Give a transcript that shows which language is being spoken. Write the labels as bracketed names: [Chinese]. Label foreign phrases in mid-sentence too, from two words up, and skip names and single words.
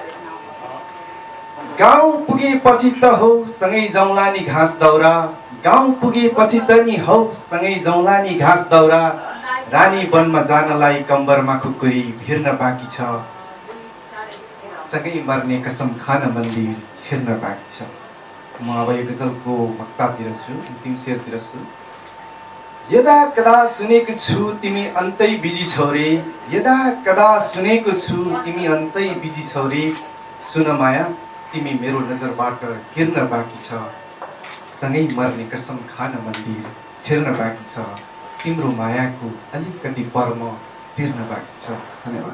[Nepali] गाउँ पुगेपछि त हो सँगै जाउँला नि घाँस दाउरा, गाउँ पुगेपछि त नि हौ सँगै जाउँला नि घाँस दाउरा। रानी वनमा जानलाई कम्बरमा खुकुरी भिर्न बाँकी छ, सँगै मर्ने कसम खान मन्दिर छिर्न बाँकी छ। म अब यो गजलको वक्तातिर छु, अन्तिम शेरतिर छु। यदा कदा सुनेको छु तिमी अन्तै बिजी छौ रे, यदा कदा सुनेको छु तिमी अन्तै बिजी छौ रे। सुन माया तिमी मेरो नजरबाट गिर्न बाँकी छ, सँगै मर्ने कसम खान मन्दिर छिर्न बाँकी छ। तिम्रो मायाको अलिकति पर्म तिर्न बाँकी छ। धन्यवाद।